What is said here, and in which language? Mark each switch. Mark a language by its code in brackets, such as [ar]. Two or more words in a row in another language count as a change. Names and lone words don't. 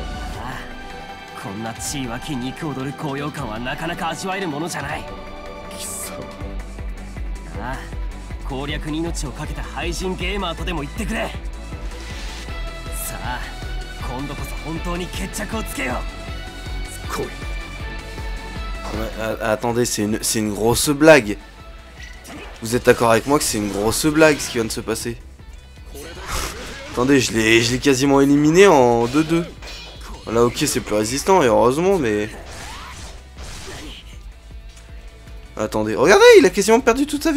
[ja] ああこんな血湧き肉踊る高揚感はなかなか味わえるものじゃない。貴様。ああ攻略に命を懸けた廃人ゲーマーとでも言ってくれ。さあ今度こそ本当に決着をつけよう。来い。 [fr] Attendez, c'est une grosse blague. Vous êtes d'accord avec moi que c'est une grosse blague ce qui vient de se passer? Attendez, je l'ai quasiment éliminé en 2-2. Là, ok, c'est plus résistant, et heureusement, mais... Attendez, regardez, il a quasiment perdu toute sa vie.